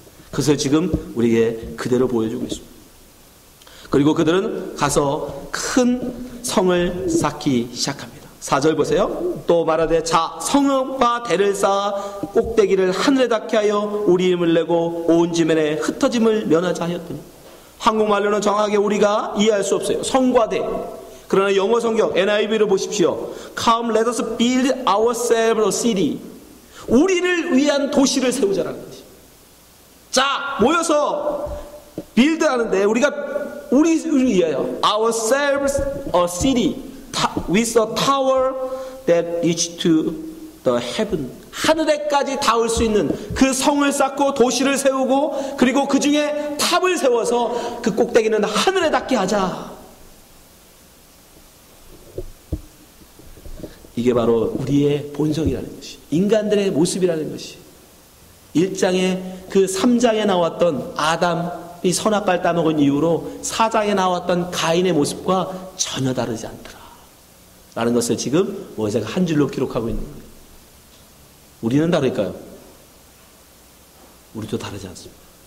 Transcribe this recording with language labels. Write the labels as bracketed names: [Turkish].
[Korean] 그것을 지금 우리에게 그대로 보여주고 있습니다. 그리고 그들은 가서 큰 성을 쌓기 시작합니다. 4절 보세요. 또 말하되 자 성과 대를 쌓아 꼭대기를 하늘에 닿게 하여 우리 이름을 내고 온 지면에 흩어짐을 면하자 하였더니, 한국말로는 정확하게 우리가 이해할 수 없어요. 성과 대. 그러나 영어 성경 NIV를 보십시오. [English] Come let us build ourselves a city. [Korean] 우리를 위한 도시를 세우자라는 거지. 자 모여서 빌드 하는데 우리를 위하여 [English] ourselves a city with a tower that reach to the heaven. [Korean] 하늘에까지 닿을 수 있는 그 성을 쌓고 도시를 세우고, 그리고 그 중에 탑을 세워서 그 꼭대기는 하늘에 닿게 하자. 이게 바로 우리의 본성이라는 것이, 인간들의 모습이라는 것이, 1장에 그 3장에 나왔던 아담이 선악과를 따먹은 이후로 4장에 나왔던 가인의 모습과 전혀 다르지 않더라 라는 것을 지금 모세가 한 줄로 기록하고 있는 거예요. 우리는 다를까요? 우리도 다르지 않습니다.